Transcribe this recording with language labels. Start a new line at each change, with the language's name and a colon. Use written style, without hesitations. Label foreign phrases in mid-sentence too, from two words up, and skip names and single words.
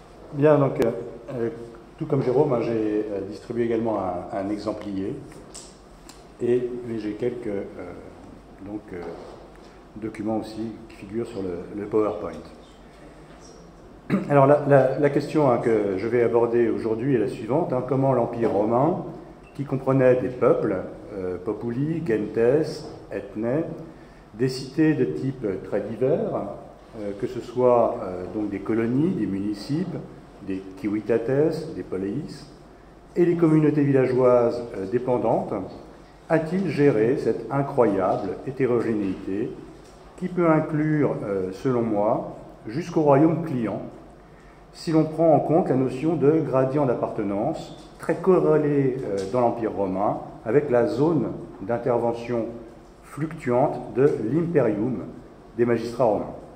French: Bien, donc, tout comme Jérôme, hein, j'ai distribué également un exemplier et j'ai quelques documents aussi qui figurent sur le PowerPoint. Alors, la question que je vais aborder aujourd'hui est la suivante. Comment l'Empire romain, qui comprenait des peuples,
Latin: populi, gentes, ethne,
French: des cités de type très divers, que ce soit donc des colonies, des municipes, des civitates, des poleis, et les communautés villageoises dépendantes, a-t-il géré cette incroyable hétérogénéité qui peut inclure, selon moi, jusqu'au royaume client, si l'on prend en compte la notion de gradient d'appartenance, très corrélée dans l'Empire romain avec la zone d'intervention fluctuante de l'imperium des magistrats romains.